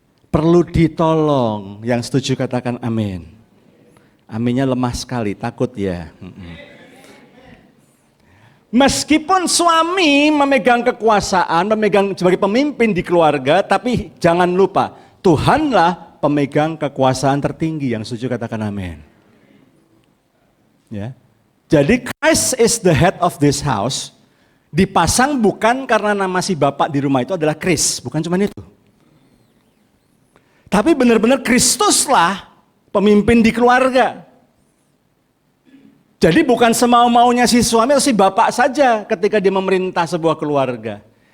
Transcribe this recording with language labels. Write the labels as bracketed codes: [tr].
[id] Perlu ditolong. Yang setuju katakan amin. Aminnya lemah sekali, takut ya. Meskipun suami memegang kekuasaan, memegang sebagai pemimpin di keluarga, tapi jangan lupa Tuhanlah pemegang kekuasaan tertinggi. Yang setuju katakan amin. Ya. [en] Jadi Christ is the head of this house. [id] Dipasang bukan karena nama si bapak di rumah itu adalah Chris, bukan cuma itu. Tapi benar-benar Kristuslah pemimpin di keluarga. Jadi bukan semau-maunya si suami atau si bapak saja ketika dia memerintah sebuah keluarga.